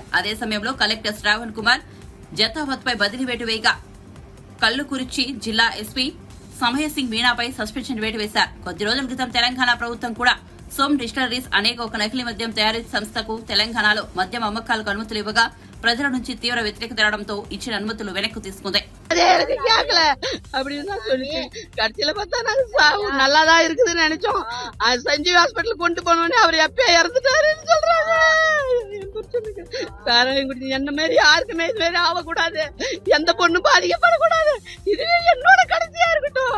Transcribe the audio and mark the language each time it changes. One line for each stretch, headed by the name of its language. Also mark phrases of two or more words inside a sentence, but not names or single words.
Telugu: అదే సమయంలో కలెక్టర్ శ్రావణ్ కుమార్ జతావత్ పై బదిలీ వేటు వేయగా కల్లుకుర్చి జిల్లా ఎస్పీ సమయ సింగ్ మీనాపై సస్పెన్షన్ వేటు వేశారు. కొద్ది రోజుల క్రితం తెలంగాణ ప్రభుత్వం కూడా సోమ్ డిస్టిలరీస్ అనేక ఒక నకిలీ మద్యం తయారీ సంస్థకు తెలంగాణలో మద్యం అమ్మకాలకు అనుమతులు ఇవ్వగా ప్రజల నుంచి తీవ్ర వ్యతిరేకత రావడంతో ఇచ్చిన అనుమతులు వెనక్కు తీసుకుంది.
Tamil: அப்படின்னு சொல்லிச்சு. கடைசியில பார்த்தா நாங்க நல்லாதான் இருக்குதுன்னு நினைச்சோம். சஞ்சீவ் ஹாஸ்பிட்டல் கொண்டு போனோடனே அவர் எப்பயே இறந்துட்டாருன்னு சொல்றாங்க. சாராயம் குடிச்சு என்ன மாதிரி யாருக்குமே இது மாதிரி ஆகக்கூடாது, எந்த பொண்ணும் பாதிக்கப்படக்கூடாது, இதுவே என்னோட கடைசியா இருக்கட்டும்.